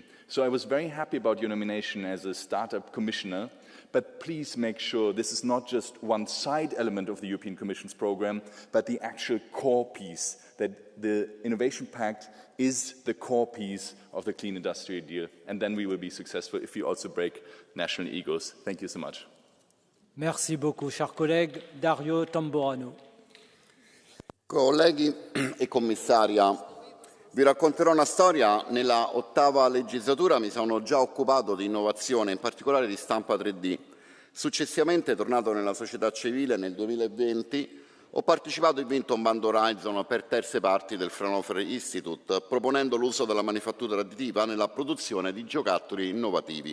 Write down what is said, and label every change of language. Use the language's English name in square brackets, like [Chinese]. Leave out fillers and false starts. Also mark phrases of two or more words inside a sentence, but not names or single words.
[English] So I was very happy about your nomination as a startup commissioner, but please make sure this is not just one side element of the European Commission's program, but the actual core piece, that the Innovation Pact is the core piece of the Clean Industrial Deal, and then we will be successful if we also break national egos. Thank you so much. [French] Merci beaucoup, cher collègue. Dario Tamburano. [Italian] Colleghi e commissaria, vi racconterò una storia. Nella 8ª legislatura mi sono già occupato di innovazione, in particolare di stampa 3D. Successivamente, tornato nella società civile nel 2020, ho partecipato e vinto un bando Horizon per terze parti del Fraunhofer Institute, proponendo l'uso della manifattura additiva nella produzione di giocattoli innovativi.